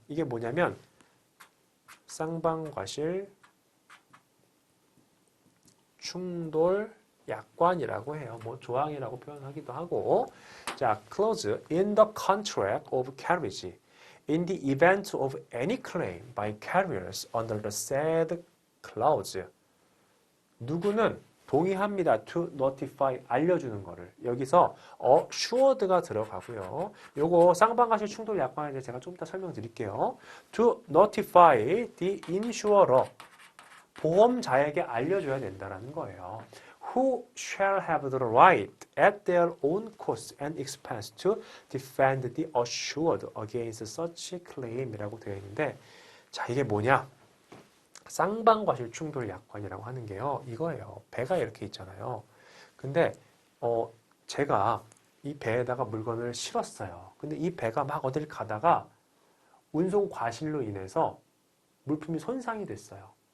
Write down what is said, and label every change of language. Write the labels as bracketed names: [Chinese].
[Korean] 이게 뭐냐면 쌍방과실 충돌 약관이라고 해요. 뭐 조항이라고 표현하기도 하고. 자, [English] clause in the contract of carriage In the event of any claim by carriers under the said clause, [Korean] 누구는 동의합니다. [English] to notify, [Korean] 알려주는 거를. 여기서 assured가 들어가고요. 요거 쌍방가실 충돌 약관에 대해 제가 좀 이따 설명드릴게요. [English] to notify the insurer, [Korean] 보험자에게 알려줘야 된다는 거예요. [English] Who shall have the right at their own cost and expense to defend the assured against such claim이라고 [Korean] 되어 있는데, 자, 이게 뭐냐? 쌍방과실 충돌 약관이라고 하는 게요, 이거예요. 배가 이렇게 있잖아요. 근데 제가 이 배에다가 물건을 실었어요. 근데 이 배가 막 어딜 가다가 운송 과실로 인해서 물품이 손상이 됐어요.